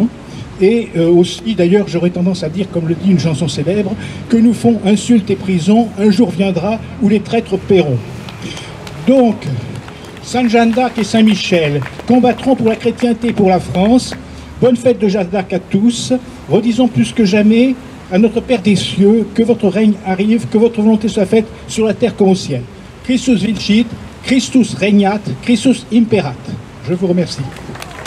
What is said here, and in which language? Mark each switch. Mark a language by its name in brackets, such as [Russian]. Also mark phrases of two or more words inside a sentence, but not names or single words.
[French] Et aussi, d'ailleurs, j'aurais tendance à dire, comme le dit une chanson célèbre, que nous font insultes et prison, un jour viendra où les traîtres paieront. Donc, Sainte Jeanne d'Arc et Saint-Michel combattront pour la chrétienté et pour la France. Bonne fête de Jeanne d'Arc à tous. Redisons plus que jamais à notre Père des cieux que votre règne arrive, que votre volonté soit faite sur la terre comme au ciel. [Latin] Christus vincit, Christus regnat, Christus imperat. [French] Je vous remercie.